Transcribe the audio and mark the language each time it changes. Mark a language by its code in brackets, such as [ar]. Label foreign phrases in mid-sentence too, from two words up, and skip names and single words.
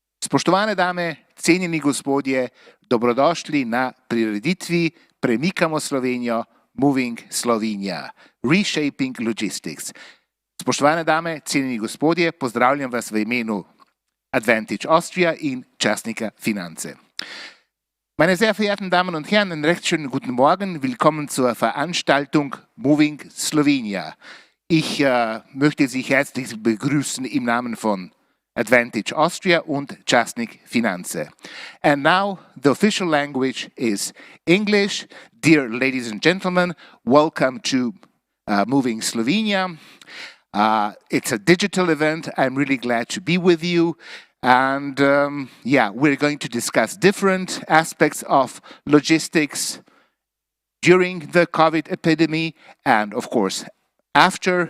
[sl] Spoštovane dame, cenjeni gospodje, dobrodošli na prireditvi Premikamo Slovenijo, Movig Slovenia, Reshaping Logistics. Spoštovane dame, cenjeni gospodje, pozdravljam vas v imenu Advantage Austria in Časnika Finance. [de] Meine sehr verehrten Damen und Herren, einen recht schönen guten Morgen. Willkommen zur Veranstaltung Movig Slovenia. Ich möchte Sie herzlich begrüßen im Namen von Advantage Austria und Časnik Finance. [en] And now the official language is English. Dear ladies and gentlemen, welcome to Movig Slovenia. It's a digital event. I'm really glad to be with you. And we're going to discuss different aspects of logistics during the COVID epidemic and, of course, after.